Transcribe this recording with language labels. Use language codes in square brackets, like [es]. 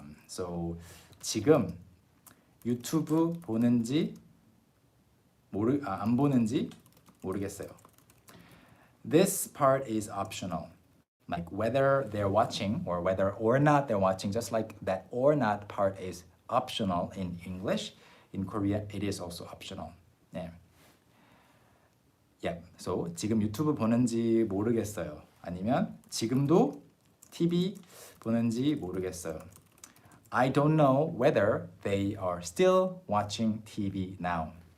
[ko] So 지금 유튜브 보는지 안 보는지 모르겠어요. [en] This part is optional. Like whether they're watching or whether or not they're watching, just like that or not part is optional in English. In Korea, it is also optional. 네. Yeah. [ko] So 지금 유튜브 보는지 모르겠어요. 아니면 지금도 TV 보는지 모르겠어요. [en] I don't know whether they are still watching TV now.